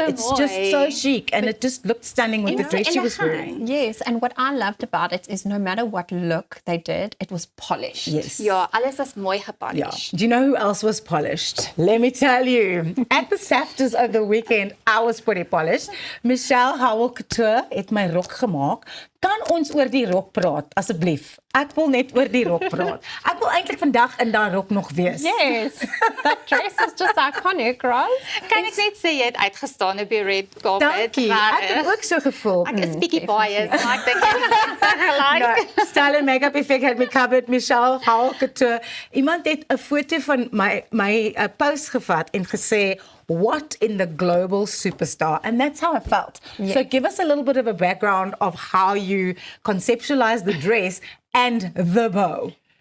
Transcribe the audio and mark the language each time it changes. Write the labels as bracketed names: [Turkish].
[English] It's just so chic and it just looked stunning with the dress she was wearing. Yes, and what I loved about it is no matter what look they did, it was polished. Yes. [Afrikaans] Ja, alles was mooi gepolished. [English] Do you know who else was polished? Let me tell you. At the SAFTAs over the weekend, I was pretty polished. [Afrikaans] Michelle Howell Couture het my rok gemaak. Kan ons oor die rok praat, asseblief? Ek wil net oor die rok praat. Ek wil eintlik vandag in daai rok nog wees. [English] Yes, that dress is just iconic, right? [Afrikaans] Kan ek net sê jy het uitgestaan op die red carpet? Dankie. Ek het ook so gevoel. Ek is bietjie biased, maar ek dink jy het [English] No, style and makeup effect had me covered. Michelle Howell Couture. [Afrikaans] Iemand het 'n foto van my post gevat en gesê, [English] "What in the global superstar?" And that's how I felt. Yes. So give us a little bit of a background of how you conceptualize the dress and the bow.